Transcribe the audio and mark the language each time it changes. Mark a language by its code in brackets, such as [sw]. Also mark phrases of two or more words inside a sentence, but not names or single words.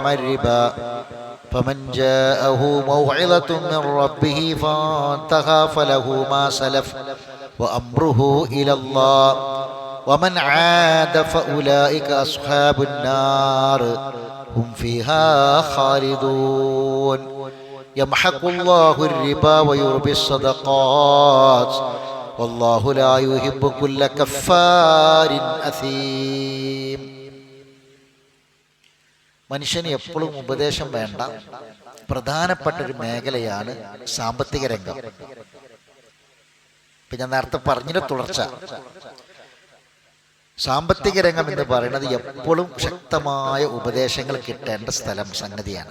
[ar] الربا فمن جاءه موعظة من ربه فانتهى فله ما سلف وأمره إلى الله ومن عاد فأولئك أصحاب النار هم فيها خالدون يمحق الله الربا ويربي الصدقات والله لا يحب كل كفار أثيم. [ml] മനുഷ്യന് എപ്പോഴും ഉപദേശം വേണ്ട പ്രധാനപ്പെട്ടൊരു മേഖലയാണ് സാമ്പത്തിക രംഗം. ഇപ്പം ഞാൻ നേരത്തെ പറഞ്ഞതിൻ്റെ തുടർച്ച. സാമ്പത്തിക രംഗം എന്ന് പറയുന്നത് എപ്പോഴും ശക്തമായ ഉപദേശങ്ങൾ കിട്ടേണ്ട സംഗതിയാണ്.